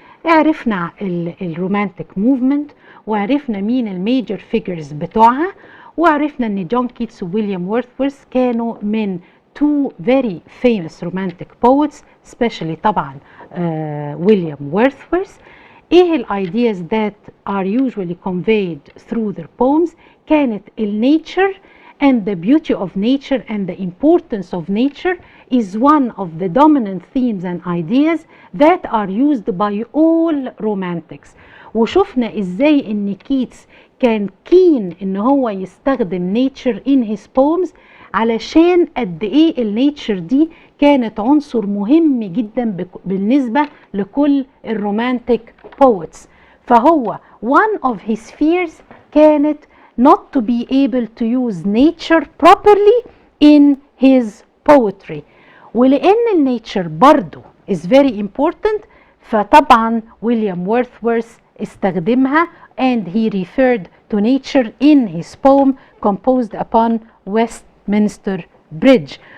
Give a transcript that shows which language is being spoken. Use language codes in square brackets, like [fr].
[ar] عرفنا الرومانتيك موفمنت، وعرفنا مين الميجر فيجرز بتوعها، وعرفنا ان جون كيتس وويليام وورثورث كانوا من [en] two very famous romantic poets [ar] especially طبعا ويليام وورثورث. ايه الايدياز [en] that are usually conveyed through their poems؟ [ar] كانت النيتشر [en] and the beauty of nature and the importance of nature is one of the dominant themes and ideas that are used by all romantics. [ar] وشفنا ازاي ان كيتس كان كين ان هو يستخدم [en] nature in his poems [ar] علشان قد ايه النيتشر دي كانت عنصر مهم جدا بالنسبة لكل الرومانتيك poets. فهو [en] one of his fears [ar] كانت [en] not to be able to use nature properly in his poetry. [ar] ولأن النيتشر برضو [en] is very important، [ar] فطبعا ويليام وورثورث استخدمها [en] and he referred to nature in his poem composed upon Westminster Bridge.